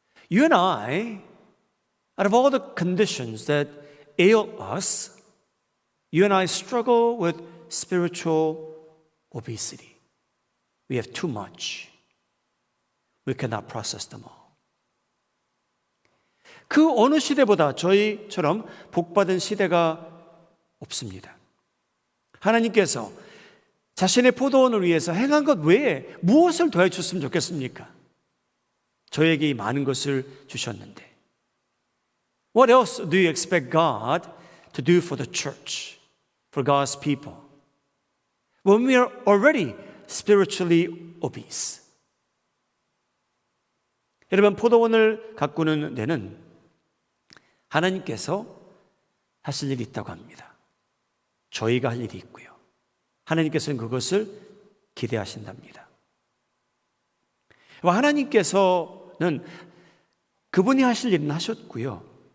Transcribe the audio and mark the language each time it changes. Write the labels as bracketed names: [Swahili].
[English] You and I, out of all the conditions that ail us, you and I struggle with spiritual obesity. We have too much. We cannot process them all. [Korean] 그 어느 시대보다 저희처럼 복받은 시대가 없습니다. 하나님께서 자신의 포도원을 위해서 행한 것 외에 무엇을 더해 주셨으면 좋겠습니까? 저에게 이 많은 것을 주셨는데. [English] What else do you expect God to do for the church, for God's people, when we are already spiritually obese? [Korean] 여러분, 포도원을 가꾸는 데는 하나님께서 하실 일이 있다고 합니다. 저희가 할 일이 있고요. 하나님께서는 그것을 기대하신답니다. 하나님께서는 그분이 하실 일은 하셨고요.